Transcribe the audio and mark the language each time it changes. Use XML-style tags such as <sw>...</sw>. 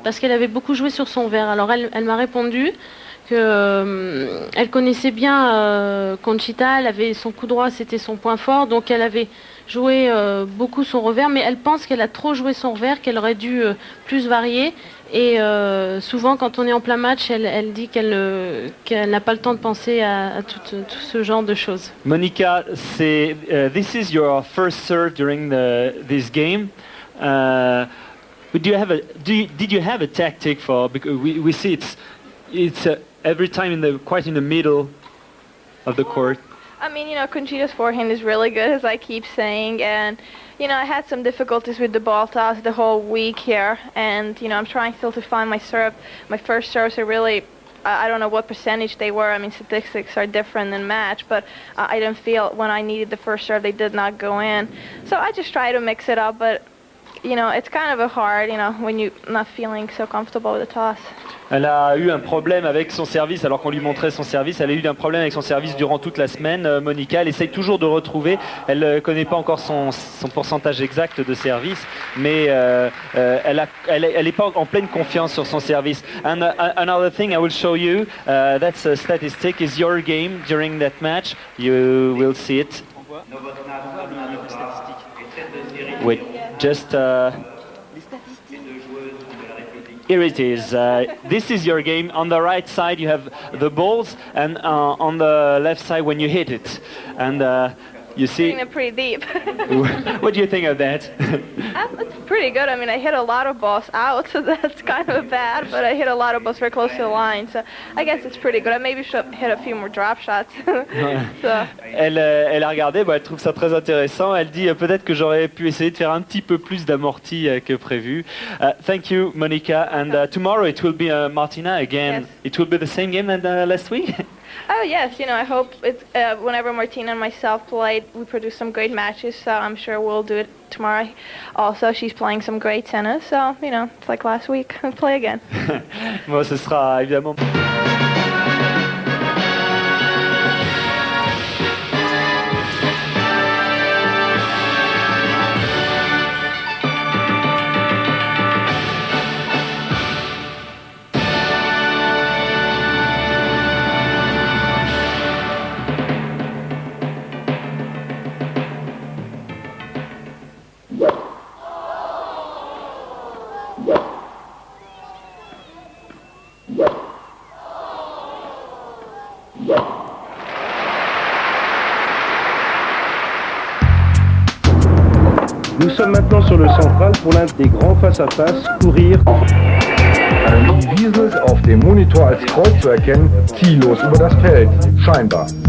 <fr>Parce qu'elle avait beaucoup joué sur son verre. Alors elle m'a répondu qu'elle connaissait bien Conchita, son coup droit c'était son point fort, donc elle avait joué beaucoup son revers, mais elle pense qu'elle a trop joué son revers, qu'elle aurait dû plus varier. Et souvent, quand on est en plein match, elle dit qu'elle n'a pas le temps de penser à tout ce genre de choses.</fr> <en>Monica, this is your first serve during this game. Did you have a tactic for? Because we see it's every time quite in the middle of the court. I mean, Conchita's forehand is really good, as I keep saying, and I had some difficulties with the ball toss the whole week here, and I'm trying still to find my serve. My first serves are really, I don't know what percentage they were. I mean, statistics are different than match, but I didn't feel when I needed the first serve they did not go in. So I just try to mix it up, but it's kind of a hard, when you're not feeling so comfortable with the toss.</en> <fr>Elle a eu un problème avec son service alors qu'on lui montrait son service. Elle a eu un problème avec son service durant toute la semaine. Monica, elle essaye toujours de retrouver. Elle ne connaît pas encore son pourcentage exact de service, mais elle n'est pas en pleine confiance sur son service.</fr> <en>And another thing I will show you, that's a statistic, is your game during that match. You will see it. Wait, just... Here it is. This is your game. On the right side you have the balls, and on the left side when you hit it. And you see... Hitting it pretty deep. What do you think of that? It's pretty good. I mean, I hit a lot of balls out, so that's kind of bad, but I hit a lot of balls very close to the line, so I guess it's pretty good. I maybe should hit a few more drop shots. So.</en> <fr>Elle a regardé, elle trouve ça très intéressant. Elle dit peut-être que j'aurais pu essayer de faire un petit peu plus d'amorti que prévu.</fr> <en>Thank you, Monica. And tomorrow it will be Martina again. Yes. It will be the same game as last week? Oh yes, I hope it's whenever Martina and myself played, we produce some great matches, so I'm sure we'll do it tomorrow. Also, she's playing some great tennis, so, it's like last week, we'll play again.</en> <fr>Bon, ce sera évidemment... Nous sommes maintenant sur le central pour l'un des grands face-à-face, courir.</fr> <de>Die Wiesel ist auf dem Monitor als Kreuz zu erkennen, ziellos über das Feld, scheinbar.</de>